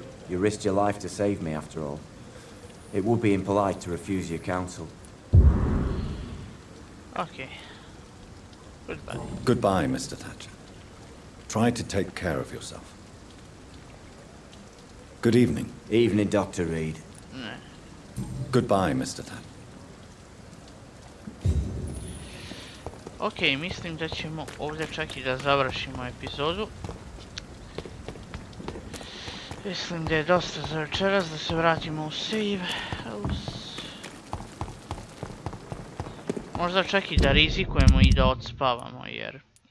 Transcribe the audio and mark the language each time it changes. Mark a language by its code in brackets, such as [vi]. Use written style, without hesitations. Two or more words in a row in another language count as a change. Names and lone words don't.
[en] You risked your life to save me, after all. It would be impolite to refuse your counsel. Okay. Goodbye. Goodbye, Mr. Thatcher. Try to take care of yourself. Good evening. Evening, Dr. Reid. Goodbye, Mr. Thatcher. [bs] Ok, mislim da ćemo ovdje čak i da završimo epizodu. Mislim da je dosta za večeras, da se vratimo u save. Možda čak i da rizikujemo i da odspavamo, jer...